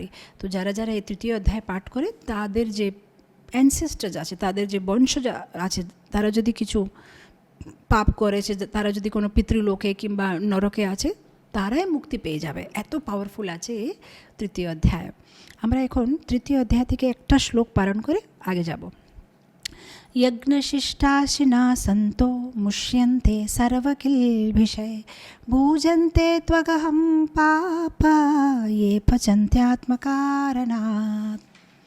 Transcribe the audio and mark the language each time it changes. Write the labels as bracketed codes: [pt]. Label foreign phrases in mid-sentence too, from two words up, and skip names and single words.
[bn] তো যারা যারা এই 3য় অধ্যায় পাঠ করে, তাদের যে অ্যানসেস্টার্স আছে, তাদের যে বংশজ আছে, তারা যদি কিছু পাপ করেছে, তারা যদি কোনো পিতৃলোকে কিংবা নরকে আছে, তারাই মুক্তি পেয়ে যাবে। এত পাওয়ারফুল আছে 3য় অধ্যায়। আমরা এখন 3য় অধ্যায় থেকে একটা শ্লোক পালন করে আগে যাব। [sa] यज्ञशिष्टाशिना सन्तो मुष्यन्ते सर्वकिल्बिषे भूजन्ते त्वगहं पापा ये पचन्त्यात्मकारणात्।